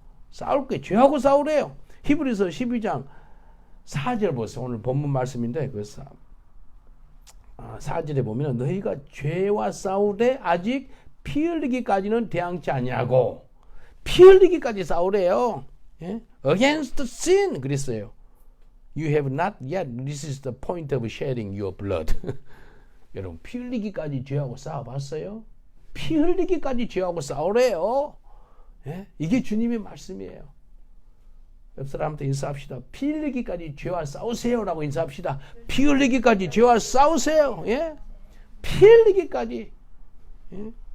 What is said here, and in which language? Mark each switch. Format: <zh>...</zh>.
<ko>싸울 게 죄하고 싸우래요. 히브리서 12장 4절 보세요. 오늘 본문 말씀인데 그 4절에 보면 너희가 죄와 싸우되 아직 피 흘리기까지는 대항치 아니하고 피 흘리기까지 싸우래요. 예?</ko> <en>Against sin</en> <ko>그랬어요.</ko> <en>You have not yet. This is the point of shedding your blood.</en> <ko>여러분 피 흘리기까지 죄하고 싸워봤어요? 피 흘리기까지 죄하고 싸우래요. 예? 이게 주님의 말씀이에요. 옆 사람한테 인사합시다. 피 흘리기까지 죄와 싸우세요라고 인사합시다. 피 흘리기까지 죄와 싸우세요. 예? 피 흘리기까지 예?</ko>